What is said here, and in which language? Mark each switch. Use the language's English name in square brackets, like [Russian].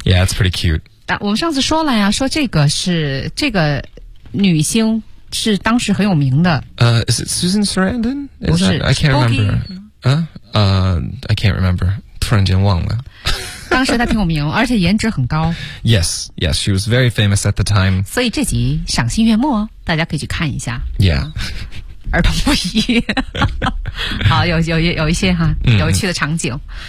[English] Yeah， it's pretty cute。 [Chinese] 但我们上次说了呀，说这个是这个女星是当时很有名的。 [English] Is it Susan Sarandon？ [Chinese] 不是 [English] ，I can't remember。 I can't remember。 [Chinese] 突然间忘了。当时她挺有名，而且颜值很高。 [English] Yes, she was very famous at the time。 [Chinese] 所以这集赏心悦目，大家可以去看一下。 Yeah，儿童不宜。好，有一些哈有趣的场景。